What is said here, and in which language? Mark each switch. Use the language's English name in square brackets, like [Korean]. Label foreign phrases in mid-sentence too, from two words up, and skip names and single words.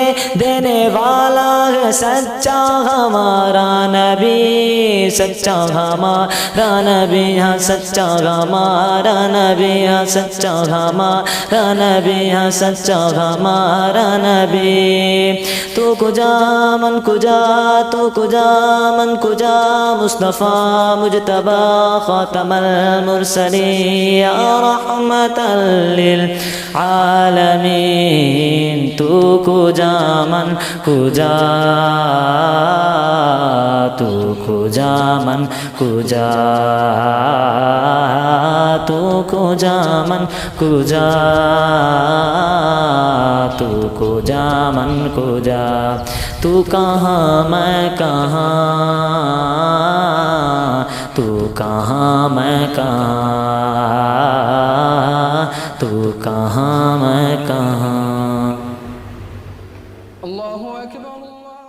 [Urdu] دینے والا ہے سچا ہمارا نبی، سچا ہمارا نبی، ہاں سچا ہمارا نبی، ہاں سچا ہمارا نبی، ہاں سچا ہمارا نبی. [Persian] تو کجا من کجا، تو کجا من کجا. [Arabic] مصطفیٰ مجتبی خاتم المرسلین، یا رحمت للعالمین. [Persian] تو کجا من کجا، تو کجا من کجا، تو کجا من کجا، تو کجا من کجا. [Urdu] تو کہاں میں کہاں، تو کہاں میں کہاں، تو کہاں میں کہاں. [Arabic] الله أكبر الله